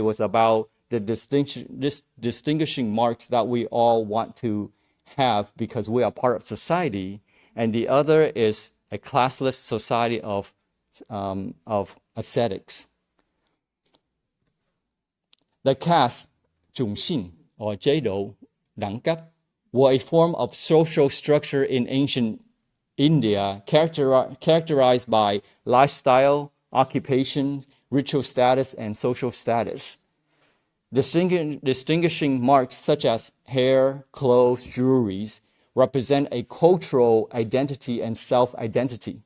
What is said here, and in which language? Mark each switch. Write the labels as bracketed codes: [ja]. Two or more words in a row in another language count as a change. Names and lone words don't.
[en] Was about the distinguishing marks that we all want to have because we are part of society, and the other is a classless society of ascetics. The caste, [zh] 种姓 or 制度 [vi] đẳng cấp, [en] were a form of social structure in ancient India characterized by lifestyle, occupation, ritual status, and social status. Distinguishing marks such as hair, clothes, jewelries represent a cultural identity and self-identity.